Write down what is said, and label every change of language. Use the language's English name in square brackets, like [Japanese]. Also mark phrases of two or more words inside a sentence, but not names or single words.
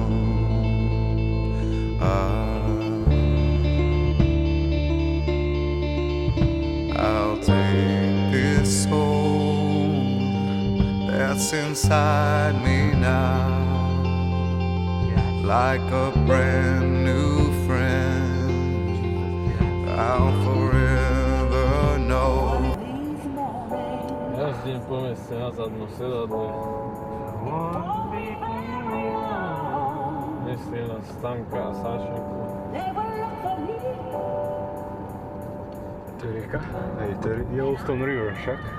[English] I'll take this soul that's inside me now, like a brand new friend I'll forever know. [Slovak] Jazdím po meste na zadnom sedadle. Myslím na Stanka a Sašenku. To je rieka? Hej, to je Yellowstone River však.